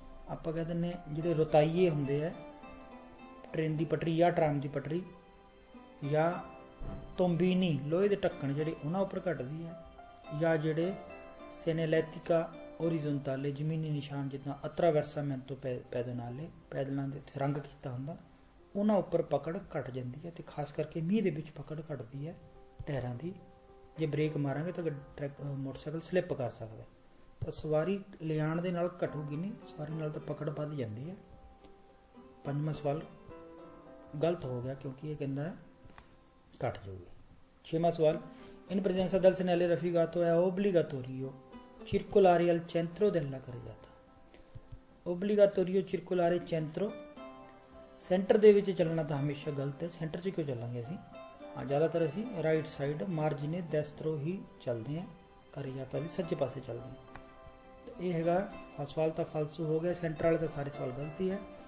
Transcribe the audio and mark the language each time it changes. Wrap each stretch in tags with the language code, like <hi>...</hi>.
<pa>ਆਪਾਂ ਕਹਿ ਦਿੰਦੇ ਜਿਹੜੇ ਰੁਤਾਈਏ ਹੁੰਦੇ ਆ ਟ੍ਰੇਨ ਦੀ ਪਟਰੀ ਜਾਂ ਟਰਾਮ ਦੀ ਪਟਰੀ ਜਾਂ ਤੁੰਬੀਨੀ ਲੋਹੇ ਦੇ ਢੱਕਣ ਜਿਹੜੇ ਉਹਨਾਂ ਉੱਪਰ ਘਟਦੀ ਹੈ, ਜਾਂ ਜਿਹੜੇ ਸੈਨੇਲੈਟਿਕਾ ਓਰੀਜ਼ੋਨਟਾਲੇ ਜ਼ਮੀਨੀ ਨਿਸ਼ਾਨ ਜਿੱਦਾਂ ਅਤਰਾਵਰਸਾਮੈਂਟੋ ਪੈਦਨਾਲੇ ਪੈਦਲਾਂ ਦੇ ਉੱਤੇ ਰੰਗ ਕੀਤਾ ਹੁੰਦਾ ਉਹਨਾਂ ਉੱਪਰ ਪਕੜ ਘਟ ਜਾਂਦੀ ਹੈ। ਤੇ ਖਾਸ ਕਰਕੇ ਮੀਂਹ ਦੇ ਵਿੱਚ ਪਕੜ ਘਟਦੀ ਹੈ ਟਾਇਰਾਂ ਦੀ। ਜੇ ਬ੍ਰੇਕ ਮਾਰਾਂਗੇ ਤਾਂ ਮੋਟਰਸਾਈਕਲ ਸਲਿੱਪ ਕਰ ਸਕਦਾ। ਤਾਂ ਸਵਾਰੀ ਲਿਆਉਣ ਦੇ ਨਾਲ ਘਟੂਗੀ ਨਹੀਂ, ਸਵਾਰੀ ਨਾਲ ਤਾਂ ਪਕੜ ਵੱਧ ਜਾਂਦੀ ਹੈ। ਪੰਜਵਾਂ ਸਵਾਲ ਗਲਤ ਹੋ ਗਿਆ ਕਿਉਂਕਿ ਇਹ ਕਹਿੰਦਾ ਹੈ ਘਟ ਜਾਊਗੀ। ਛੇਵਾਂ ਸਵਾਲ</pa> <it>in presenza del segnale raffigurato è obbligatorio circolare al centro della carreggiata। obbligatorio circolare centro,</it> <pa>centre ਦੇ ਵਿੱਚ ਚੱਲਣਾ ਤਾਂ ਹਮੇਸ਼ਾ ਗਲਤ ਹੈ। ਸੈਂਟਰ 'ਚ ਕਿਉਂ ਚੱਲਾਂਗੇ ਅਸੀਂ? ਹਾਂ, ਜ਼ਿਆਦਾਤਰ ਅਸੀਂ ਰਾਈਟ ਸਾਈਡ</pa> <it>ਮਾਰਜਿਨੇ ਦੈਸਤਰੋ</it> <pa>ਹੀ ਚੱਲਦੇ ਹਾਂ, carreggiata ਦੀ ਸੱਜੇ ਪਾਸੇ ਚੱਲਦੇ ਹਾਂ। ਤਾਂ ਇਹ ਹੈਗਾ ਸਵਾਲ ਤਾਂ ਫਾਲਸੂ ਹੋ ਗਿਆ। ਸੈਂਟਰ ਵਾਲੇ ਤਾਂ ਸਾਰੇ ਸਵਾਲ ਗਲਤੀ ਹੈ।</pa>